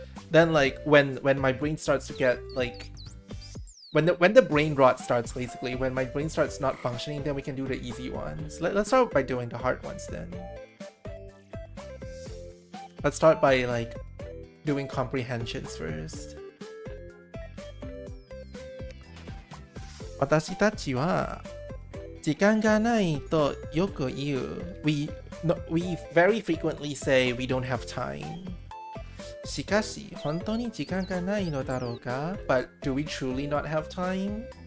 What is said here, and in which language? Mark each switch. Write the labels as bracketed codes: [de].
[en] Then like when my brain starts to get like, when the brain rot starts, basically, when my brain starts not functioning, then we can do the easy ones. Let's start by doing the hard ones then. Let's start by like doing comprehensions first. [ja] 私たちは時間がないとよく言う。 [en] We very frequently say we don't have time. [ja] しかし本当に時間がないのだろうか? [en] But do we truly not have time?